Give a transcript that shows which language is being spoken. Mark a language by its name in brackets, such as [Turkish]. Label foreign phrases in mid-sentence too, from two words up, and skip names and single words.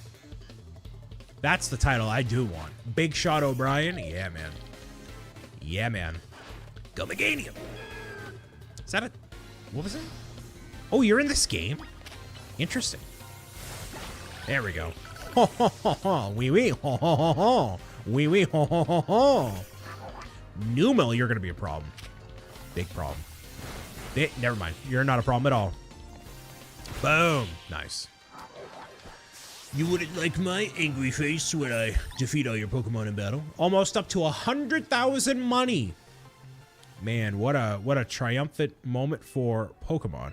[English] That's the title I do want. Big Shot O'Brien? Yeah, man. Yeah, man. Go Meganium. Is that a... What was it? Oh, you're in this game? Interesting. There we go. Ho, ho, ho, ho. Wee wee. Ho, ho, ho, ho. Wee wee. Ho, ho, ho, ho. Numel, you're going to be a problem. Big problem. Never mind. You're not a problem at all. Boom. Nice. You wouldn't like my angry face when I defeat all your Pokemon in battle. Almost up to 100,000 money. Man, what a triumphant moment for Pokemon.